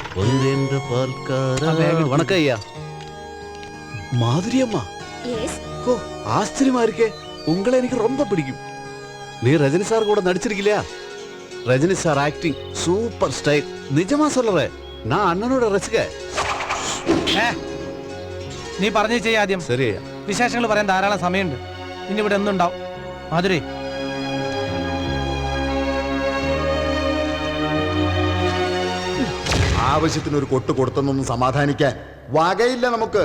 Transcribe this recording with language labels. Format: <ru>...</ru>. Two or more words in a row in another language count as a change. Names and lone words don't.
<ta>வணக்கம் ஐயா. மாதுரி அம்மா. ஓ, ஆச்சரியமா இருக்கே. உங்களை எனக்கு ரொம்ப பிடிக்கும். நீ ரஜினி சார் கூட நடிச்சிருக்கலையா? ரஜினி சார்</ta> <en>acting super style.</en> <ta>நிஜமா சொல்றேன், நான் அண்ணனோட ரசிக.</ta> <ml>നീ പറഞ്ഞു ചെയ്യാം ആദ്യം. ശരി. വിശേഷങ്ങൾ പറയാൻ ധാരാളം സമയമുണ്ട്. ഇനി ഇവിടെ എന്തുണ്ടാവും? മാധുരി, ആവശ്യത്തിന് ഒരു കൊട്ട് കൊടുത്തൊന്നും സമാധാനിക്കാൻ വകയില്ല നമുക്ക്.</ml>